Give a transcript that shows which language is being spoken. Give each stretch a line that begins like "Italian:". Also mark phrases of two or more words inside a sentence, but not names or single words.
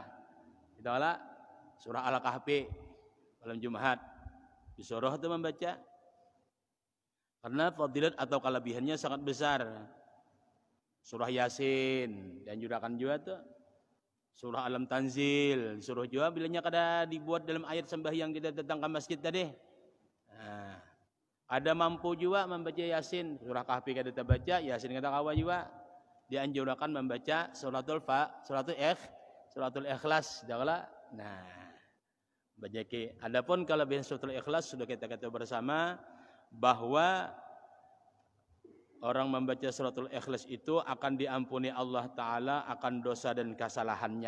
Indonesian: Itulah surah Al-Kahfi malam Jumat disuruh itu membaca. Karena fadilat atau kelebihannya sangat besar. Surah Yasin dianjurkan juga tuh. Surah Alam Tanzil disuruh juga bilanya kada dibuat dalam ayat sembahyang kita datang ke masjid tadi. Nah, ada mampu juga membaca Yasin, surah Kahfi kada terbaca, Yasin kada kawa juga. Dianjurkan membaca suratul Ikhlas, jagalah. Nah, baca ke. Adapun kelebihan suratul Ikhlas sudah kita kata bersama bahwa orang membaca suratul Ikhlas itu akan diampuni Allah Ta'ala akan dosa dan kesalahannya.